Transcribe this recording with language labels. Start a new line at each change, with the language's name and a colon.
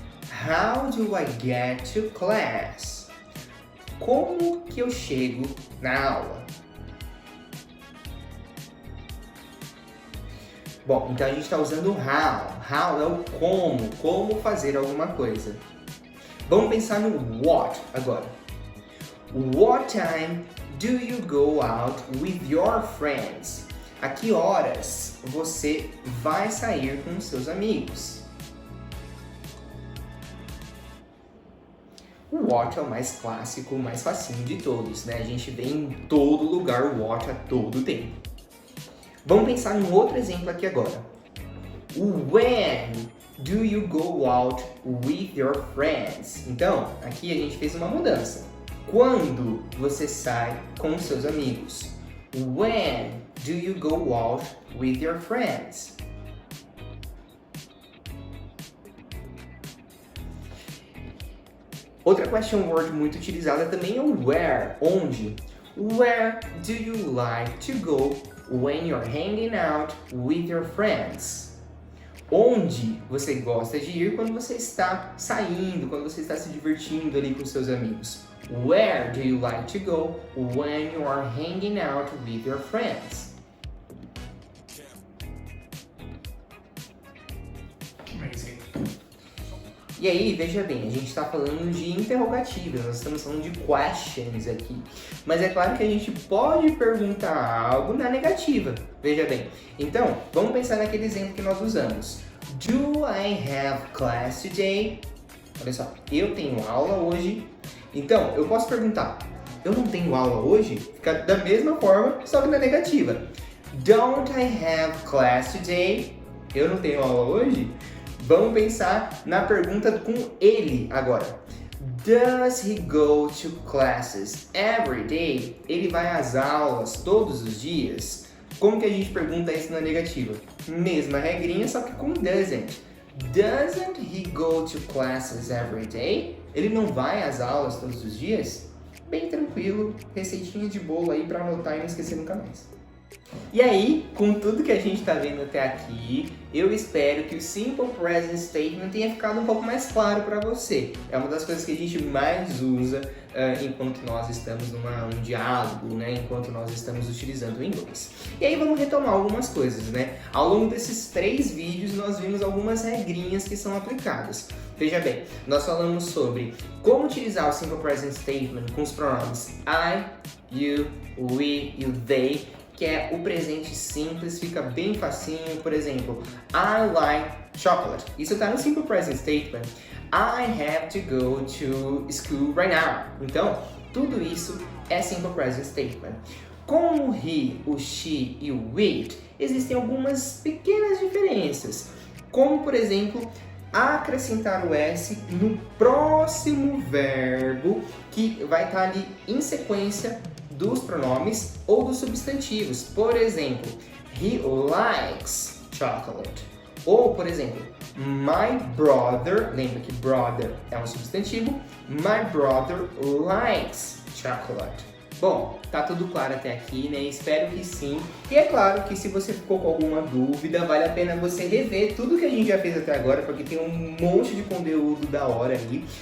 English: How do I get to class?
Portuguese: Como que eu chego na aula? Bom, então a gente está usando how. How é o como fazer alguma coisa. Vamos pensar no what agora.
English: What time do you go out with your friends?
Portuguese: A que horas você vai sair com seus amigos? O what é o mais clássico, o mais facinho de todos, né? A gente vê em todo lugar o what a todo tempo. Vamos pensar num outro exemplo aqui agora.
English: When do you go out with your friends?
Portuguese: Então, aqui a gente fez uma mudança. Quando você sai com seus amigos?
English: When do you go out with your friends?
Portuguese: Outra question word muito utilizada também é o where, onde.
English: Where do you like to go when you're hanging out with your friends?
Portuguese: Onde você gosta de ir quando você está saindo, quando você está se divertindo ali com seus amigos?
English: Where do you like to go when you are hanging out with your friends? Amazing.
Portuguese: E aí, veja bem, a gente está falando de interrogativas, nós estamos falando de questions aqui. Mas é claro que a gente pode perguntar algo na negativa, veja bem. Então, vamos pensar naquele exemplo que nós usamos.
English: Do I have class today?
Portuguese: Olha só, eu tenho aula hoje. Então, eu posso perguntar, eu não tenho aula hoje? Fica da mesma forma, só que na negativa.
English: Don't I have class today?
Portuguese: Eu não tenho aula hoje? Vamos pensar na pergunta com ele agora.
English: Does he go to classes every day?
Portuguese: Ele vai às aulas todos os dias? Como que a gente pergunta isso na negativa? Mesma regrinha, só que com doesn't.
English: Doesn't he go to classes every day?
Portuguese: Ele não vai às aulas todos os dias? Bem tranquilo, receitinha de bolo aí para anotar e não esquecer nunca mais. E aí, com tudo que a gente está vendo até aqui, eu espero que o Simple Present Statement tenha ficado um pouco mais claro para você. É uma das coisas que a gente mais usa enquanto nós estamos num diálogo, né? Enquanto nós estamos utilizando o inglês. E aí vamos retomar algumas coisas, né? Ao longo desses 3 vídeos nós vimos algumas regrinhas que são aplicadas. Veja bem, nós falamos sobre como utilizar o Simple Present Statement com os pronomes I, you, we e o they, que é o presente simples, fica bem facinho. Por exemplo,
English: I like chocolate.
Portuguese: Isso está no Simple Present Statement.
English: I have to go to school right now.
Portuguese: Então, tudo isso é Simple Present Statement. Com o he, o she e o it, existem algumas pequenas diferenças. Como, por exemplo, acrescentar o S no próximo verbo que vai estar ali em sequência dos pronomes ou dos substantivos. Por exemplo,
English: he likes chocolate.
Portuguese: Ou, por exemplo, my brother, lembra que brother é um substantivo,
English: my brother likes chocolate.
Portuguese: Bom, tá tudo claro até aqui, né? Espero que sim. E é claro que se você ficou com alguma dúvida, vale a pena você rever tudo que a gente já fez até agora, porque tem um monte de conteúdo da hora aí.